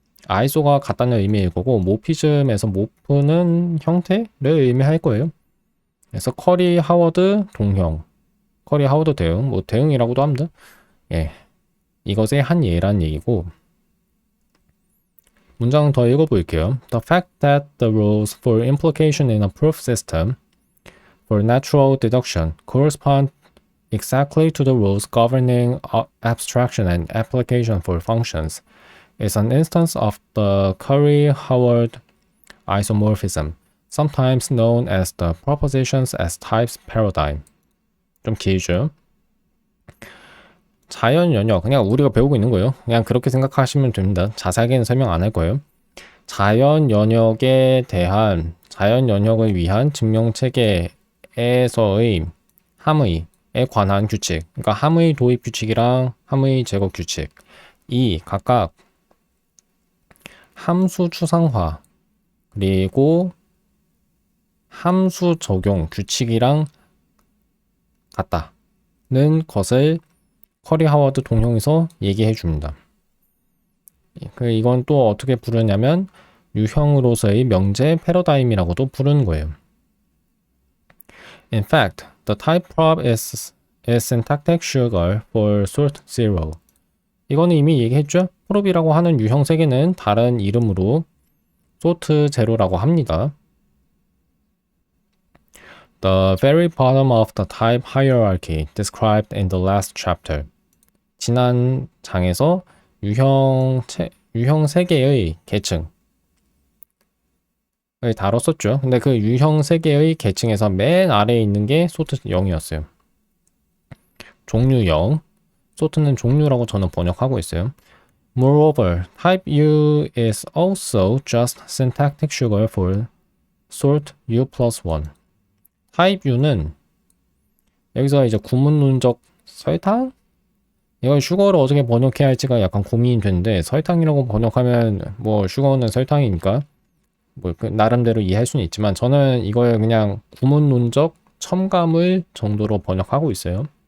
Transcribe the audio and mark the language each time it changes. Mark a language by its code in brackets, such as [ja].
[ko] 아이소가 같다는 의미일 거고 모피즘에서 모프는 형태를 의미할 거예요. 그래서 커리 하워드 동형, 커리 하워드 대응, 뭐 대응이라고도 합니다. 예, 이것의 한 예란 얘기고. 문장 더 읽어볼게요. [en] The fact that the rules for implication in a proof system for natural deduction correspond exactly to the rules governing abstraction and application for functions is an instance of the Curry-Howard isomorphism, sometimes known as the propositions as types paradigm. [ko] 좀 길죠? 자연 연역, 그냥 우리가 배우고 있는 거예요. 그냥 그렇게 생각하시면 됩니다. 자세하게는 설명 안 할 거예요. 자연 연역에 대한, 자연 연역을 위한 증명체계에서의 함의에 관한 규칙, 그러니까 함의 도입 규칙이랑 함의 제거 규칙, 이 각각 함수 추상화 그리고 함수 적용 규칙이랑 같다는 것을 커리 하워드 동형에서 얘기해 줍니다. 이건 또 어떻게 부르냐면 유형으로서의 명제 패러다임이라고도 부르는 거예요. [en] In fact, the type prop is syntactic sugar for sort zero. [ko] 이거는 이미 얘기했죠? 프롭이라고 하는 유형 세개는 다른 이름으로 sort zero라고 합니다. [en] The very bottom of the type hierarchy described in the last chapter. [ko] 지난 장에서 유형 3개의 계층을 다뤘었죠. 근데 그 유형 3개의 계층에서 맨 아래에 있는 게 소트 0이었어요. 종류 0. 소트는 종류라고 저는 번역하고 있어요. [en] Moreover, type U is also just syntactic sugar for sort U plus 1. [ko] type U는 여기서 이제 구문론적 설탕? 이걸 슈거를 어떻게 번역해야 할지가 약간 고민이 되는데 설탕이라고 번역하면 뭐 슈거는 설탕이니까 뭐 나름대로 이해할 수는 있지만 저는 이걸 그냥 구문론적 첨가물 정도로 번역하고 있어요.